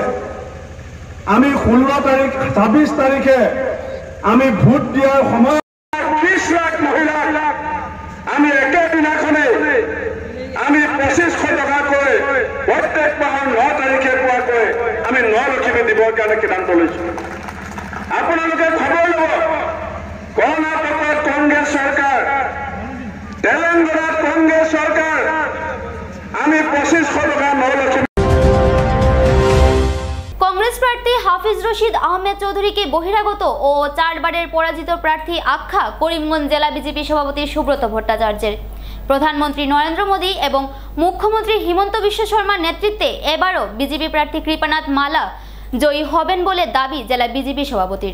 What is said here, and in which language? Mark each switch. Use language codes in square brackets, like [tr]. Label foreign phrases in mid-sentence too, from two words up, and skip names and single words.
[as] আমি 16 তাৰিখ 26 তাৰিখে আমি ভোট দিয়াৰ সময় 20 লাখ মহিলাক আমি একেদিনাখনে আমি 2500 টকাকৈ প্ৰত্যেক মাহৰ 9 তাৰিখে পোৱাকৈ আমি 9 লক্ষী দিবৰ কাৰণে সিদ্ধান্ত লৈছো। আপোনালোকে খবৰ ল'ব, কৰ্ণাটকত কংগ্ৰেছ চৰকাৰ, তেলেংগানাত কংগ্ৰেছ চৰকাৰ, আমি 2500 টকা 9 লক্ষ। [bn] কংগ্রেস প্রার্থী হাফিজ হাফিজ রশিদ আহমেদ চৌধুরীকে বহিরাগত ও 4 বারের পরাজিত প্রার্থী আখ্যা করিমগঞ্জ জেলা বিজেপি সভাপতি সুব্রত ভট্টাচার্যের। প্রধানমন্ত্রী নরেন্দ্র মোদী এবং মুখ্যমন্ত্রী হিমন্ত বিশ্ব শর্মার নেতৃত্বে এবারও বিজেপি প্রার্থী কৃপানাথ মালা জয়ী হবেন বলে দাবি জেলা বিজেপি সভাপতির।